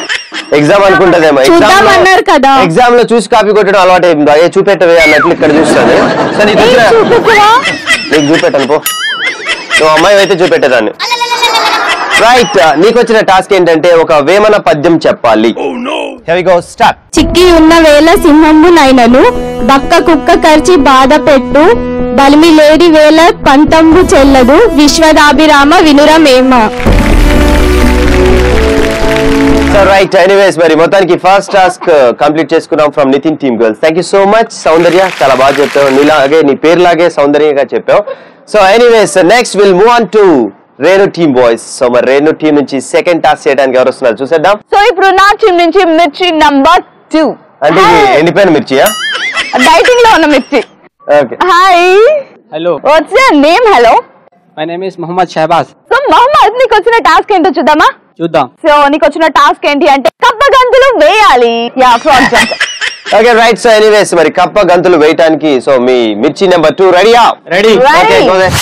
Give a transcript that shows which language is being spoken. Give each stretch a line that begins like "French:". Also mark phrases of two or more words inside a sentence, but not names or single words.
Telugu: ఎగ్జామ్ అనుకుంటదేమో, ఎగ్జామ్ లో చూసి కాపీ కొట్టడం అలవాటు అయిపోయింది. అయ్యే చూపెట్టవే అన్నట్లు ఇక్కడ చూస్తాను. సో నీకు నీకు చూపెట్టాను పో, నువ్వు అమ్మాయి అయితే చూపెట్టేదాన్ని. రైట్, నీకు వచ్చిన టాస్క్ ఏంటంటే ఒక వేమన పద్యం చెప్పాలి.
English: Here we go, start.
Telugu: చిక్కి ఉన్న వేళ సింహంబు నైనను బక్క కుక్క కరిచి బాధ పెట్టు బలిమి లేడి వేళ పంతంబు చెల్లదు విశ్వదాభిరామ వినురమేమ.
English: So right, anyways
Telugu: మరి మొత్తానికి
English: first task complete
Telugu: చేసుకున్నాం
English: from Nitin team girls. Thank you so much
Telugu: సౌందర్య, చాలా బాగా చెప్పావు. నీలాగే నీ పేరులాగే సౌందర్యంగా చెప్పావు.
English: So anyways next will move on to Renu team boys.
Telugu: సో మరి రేణు టీమ్ నుంచి
English: second task
Telugu: చేయడానికి ఎవరు వస్తున్నారు చూసేద్దాం. సో ఇప్పుడు నా టీమ్ నుంచి మిర్చి నంబర్ 2. అంటే ఎండిపోయిన మిర్చియా? డైటింగ్ లో ఉన్న మిర్చి. ఓకే, హాయ్.
English: Hello, What's your name? Hello. my name is Muhammad Shahbaz.
Telugu: సో మొహమ్మద్, నీకు వచ్చిన టాస్క్ ఏంటో చూద్దామా? చూద్దాం. సో నీకు వచ్చిన టాస్క్ ఏంటి అంటే కప్ప గంతులు వేయాలి.
English: Ya, frog jump. Okay right. So anyways
Telugu: మరి కప్ప గంతులు వేయటానికి సో మీ మిర్చి నెంబర్ 2 రెడీయా? రెడీ.
English: Okay, go there.